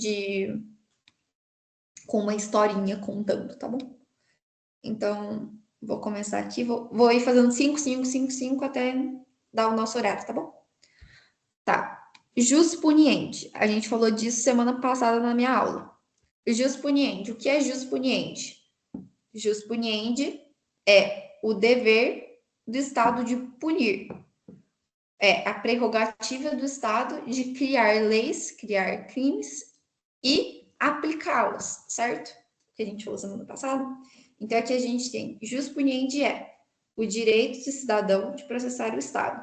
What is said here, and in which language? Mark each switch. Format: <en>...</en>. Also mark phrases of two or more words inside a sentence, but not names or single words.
<pt>Com uma historinha contando, tá bom? Então, vou começar aqui. Vou ir fazendo 5, 5, 5, 5 até dar o nosso horário, tá bom?</pt> <la>Tá. Jus puniendi.</la> <pt>A gente falou disso semana passada na minha aula.</pt> <la>Jus puniendi.</la> <pt>O que é</pt> <la>jus puniendi? Jus puniendi</la> <pt>é o dever do Estado de punir. É a prerrogativa do Estado de criar leis, criar crimes e aplicá-los, certo? Que a gente falou semana passada. Então, aqui a gente tem</pt> <la>jus puniendi</la> <pt>é o direito do cidadão de processar o Estado.</pt>